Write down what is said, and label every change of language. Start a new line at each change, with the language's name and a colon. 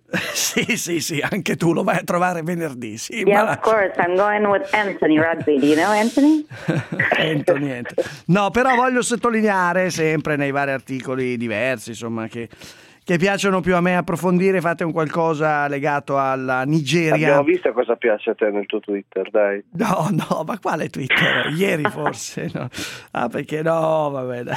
Italian: sì, anche tu lo vai a trovare venerdì. Sì,
English: yeah, of course, I'm going with Anthony Rugby. Do you know Anthony? Anthony.
Italian: No, però voglio sottolineare sempre nei vari articoli diversi, insomma, che piacciono più a me approfondire, fate un qualcosa legato alla Nigeria. Abbiamo visto cosa piace a te nel tuo Twitter, dai. No, ma quale Twitter? Ieri forse, no. Ah, perché no, vabbè, dai.